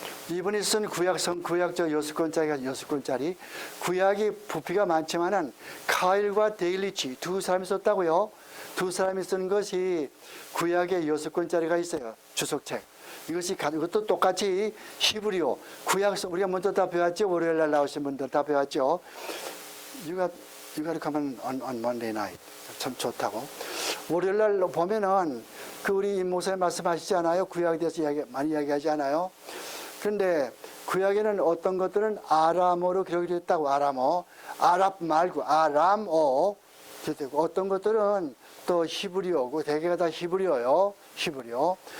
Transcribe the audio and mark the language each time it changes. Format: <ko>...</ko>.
<ko>이번에 쓴 구약적 6권짜리 구약이 부피가 많지만은 카일과 데일리치 두 사람이 썼다고요. 두 사람이 쓴 것이 구약의 6권짜리가 있어요. 주석책. 이것도 똑같이 히브리어 구약서 우리가 먼저 다 배웠죠. 월요일 날 나오신 분들 다 배웠죠.</ko> <en>You gotta come on Monday night.</en> <ko>참 좋다고. 월요일 날 보면은 그 우리 임 목사님 말씀하시지 않아요? 구약에 대해서 많이 이야기하지 않아요? 그런데 구약에는 어떤 것들은 아람어로 기록이 됐다고. 아람어. 아랍 말고 아람어. 어떤 것들은 또 히브리어고 대개가 다 히브리어요. 히브리어.</ko>